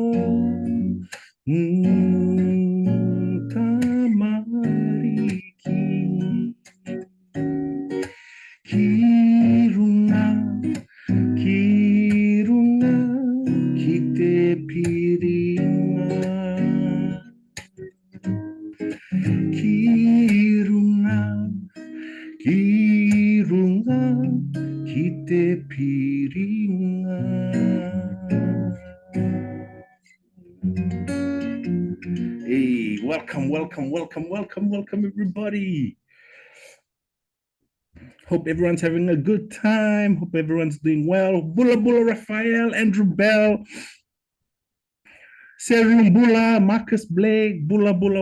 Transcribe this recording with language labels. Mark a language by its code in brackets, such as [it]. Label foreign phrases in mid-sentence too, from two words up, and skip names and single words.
[mi] tamariki kirunga kirunga kite piringa kirunga kirunga kite piringa. [en] Hey, welcome, welcome, welcome, welcome, welcome, everybody. Hope everyone's having a good time. Hope everyone's doing well. [fj] Bula Bula [en] Raphael, Andrew Bell, Serum Bula, Marcus Blake, [fj] Bula Bula.